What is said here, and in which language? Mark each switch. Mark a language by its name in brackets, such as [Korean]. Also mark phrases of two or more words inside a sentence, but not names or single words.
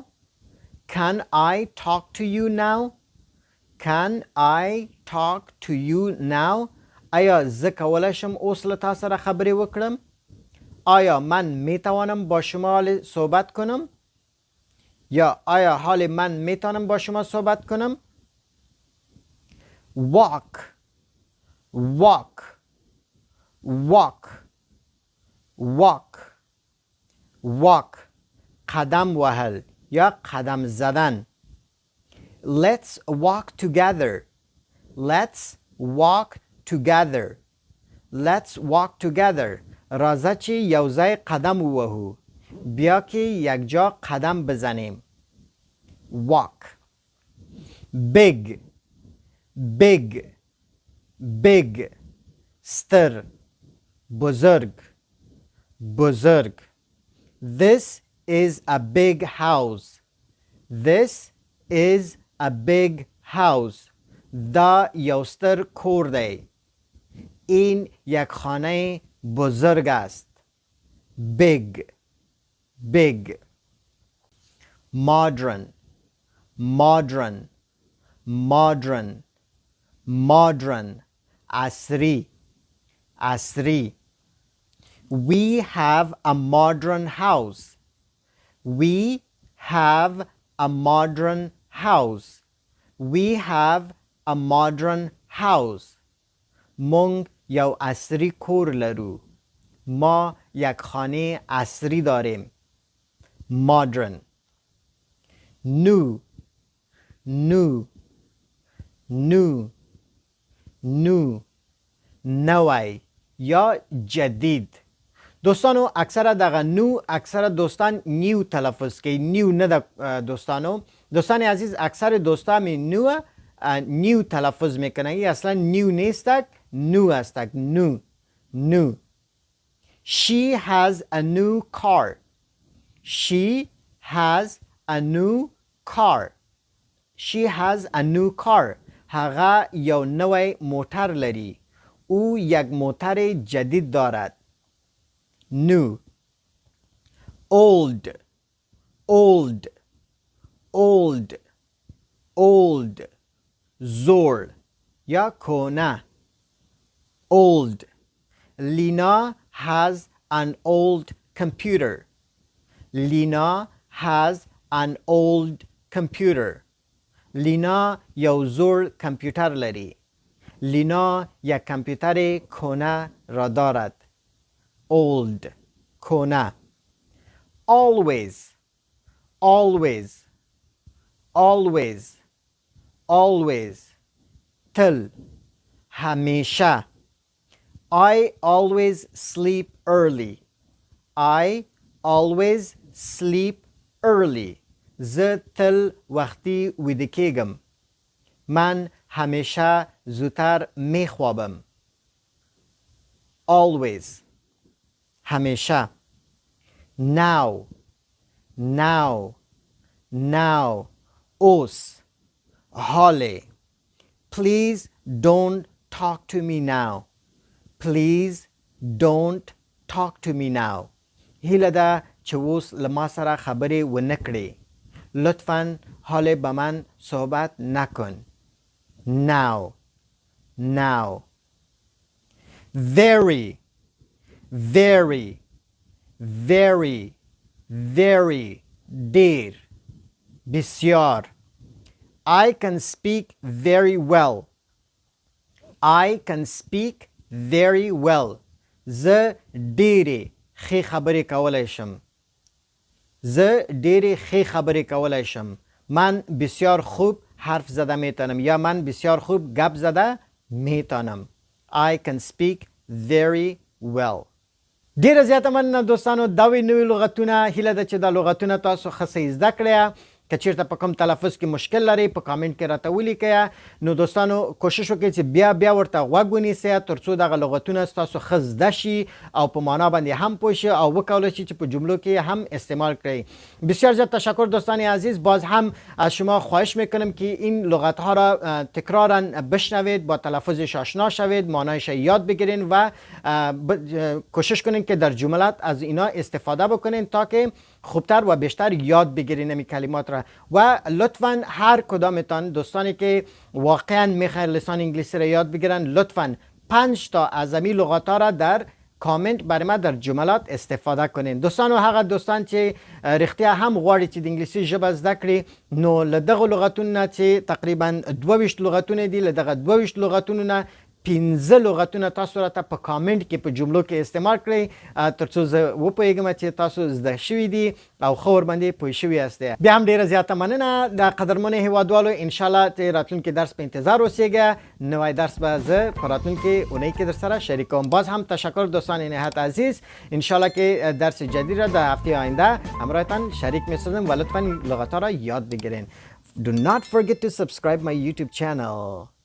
[English] Can I talk to you now? Can I talk to you now? [Pashto] آیا زه کولی شم اوس له تا سره خبرې وکړم؟ [Persian] آیا من می توانم با شما حال صحبت کنم؟ یا آیا حال من می توانم با شما صحبت کنم؟ [English] Walk. Walk. Walk. Walk. Walk. [Pashto] قدم وهل یا [Persian] قدم زدن. [English] Let's walk together. Let's walk together. Let's walk together. [Pashto] راځه چې یو ځای قدم ووهو. [Persian] بیا که یک جا قدم بزنیم. [English] Walk. Big. Big. Big. [Pashto] ستر. [Persian] بزرگ. بزرگ. [English] This is a big house. This is a big house. [Pashto] دا یو ستر کور دی. [Persian] این یک خانه بزرگ است. [English] Big. Big. Modern. Modern. Modern. Modern. [Pashto] عصری عصری. [English] We have a modern house. We have a modern house. We have a modern house. [Pashto] مونږ یو عصری کور لرو. [Persian] ما یک خانه عصری داریم. [English] Modern. New. New. New. New. [Pashto] نوی یا جدید. دوستانو اکثر دغه نو اکثر دوستان نیو تلفظ کوي. نیو نه د دوستانو. [Persian] دوستان عزیز اکثر دوستا می نیو تلفظ میکنن. اصلا نیو نیستک، نو استک. نو نو. [English] She has a new car. She has a new car. She has a new car. [Pashto] هغه یو نوی موتر لري. [Persian] او یک موتر جدید دارد. [English] New. Old. Old. Old. Old. [Pashto] زوړ یا کهنه. [English] Old. Lina has an old computer. Lina has an old computer. [Pashto] لینا یو زوړ کامپیوتر لري. [Persian] لینا یک کامپیوتر کهنه را دارد. [English] Old. کهنه. Always. Always. Always. Always. [Pashto] تل. [Persian] همیشه. [English] I always sleep early. I always sleep early. [Pashto] زه تل وقتی ویده کیگم. [Persian] من همیشه زودتر میخوابم. [English] Always. همیشه. Now. Now. Now. [Pashto] اوس. حاله. [English] Please don't talk to me now. Please don't talk to me now. [Pashto] هیله ده چې اوس له ما سره خبرې ونه کړې. [Persian] لطفاً حال با من صحبت نکن. [English] Now. Now. Very. Very. Very. Very. دیر. بسیار. I can speak very well. I can speak very well. [Pashto] زه ډیرې ښې خبرې کولی شم. زه ډیرې ښې خبرې کولی شم. [Persian] من بسیار خوب حرف زده میتونم یا من بسیار خوب گپ زده میتونم. [English] I can speak very well. [Pashto] ډیره زیاته مننه دوستانو. دا وی نوي لغتونه. هیله ده چې دا لغتونه تاسو ښه زده کړئ. که چیرته په کوم تلفظ کې مشکل لري په کامنټ کې راته ولیکئ. نو دوستانو کوشش وکړئ چې بیا ورته غوږ ونیسئ ترڅو دغه لغتونه ستاسو ښه زده شي او په معنا باندې هم پوه شئ او وکولی شئ چې په جملو کې هم استعمال کړئ. [Persian] بسیار زیاد تشکر دوستان عزیز. باز هم از شما خواهش میکنم که این لغت ها را تکرارا بشنوید، با تلفظش آشنا شوید، معنایش یاد بگیرین و کوشش کنین که در جملات از اینا استفاده بکنین تا که خوبتر و بیشتر یاد بگیرین این کلمات را. و لطفاً هر کدامتان دوستانی که واقعا میخواین لسان انگلیسی را یاد بگیرن لطفاً 5 تا از این لغات ها را در کامنت برای ما در جملات استفاده کنین. [Pashto] دوستان و هغه دوستان چې رښتیا هم غواړي چې د انګلیسي ژبه زده کړي نو له دغه لغتونو نه چې تقریبا 22 لغتونه دي له دغه 22 لغتونو نه 15 لغتونه تاسو راته په کامنټ کې په جملو کې استعمال کړئ ترڅو زه وپوهیږم چې تاسو زده شوي دي او ښه ورباندې پوه شوي یاستئ. بیا هم ډیره زیاته مننه د قدرمنو هیوادوالو. انشاءالله چې راتلونکي درس په انتظار اوسیږه. نوی درس به زه په راتلونکي اونۍ کې در سره شریکوم. [Persian] باز هم تشکر دوستان نهایت عزیز. انشاءالله که درس جدید را در هفته آینده همراهتان شریک می‌سازم و لطفاً لغت‌ها را یاد بگیرین. [English] Do not forget to subscribe my YouTube channel.